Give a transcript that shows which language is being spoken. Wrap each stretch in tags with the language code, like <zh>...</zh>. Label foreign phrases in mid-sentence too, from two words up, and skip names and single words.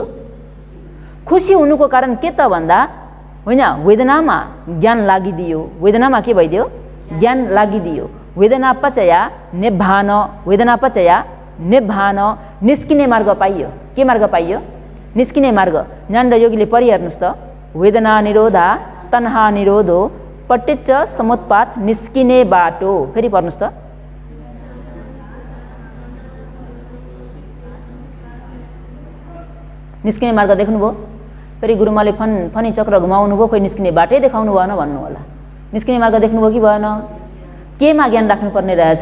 <ne>खुसी हुनुको कारण के त भन्दा, होइन वेदनामा ज्ञान लागिदियो। वेदनामा के भइदियो? ज्ञान लागिदियो।</ne> <pi>वेदनापचया निब्बान, वेदनापचया निब्बान,</pi> <ne>निस्किने मार्ग पाइयो। के मार्ग पाइयो? निस्किने मार्ग। ज्ञान र योगीले परिहेर्नुहोस् त,</ne> <pi>वेदना निरोधा तन्हा निरोधो पटिच्च समुत्पात</pi> <ne>निस्किने बाटो। फेरि पढ्नुहोस् त, निस्किने मार्ग देख्नुभयो? फेरि गुरुमाले फनी चक्र घुमाउनु भयो, कोही निस्किने बाटै देखाउनु भएन भन्नु होला। निस्किने मार्ग देख्नुभयो कि भएन? केमा ज्ञान राख्नुपर्ने रहेछ?</ne>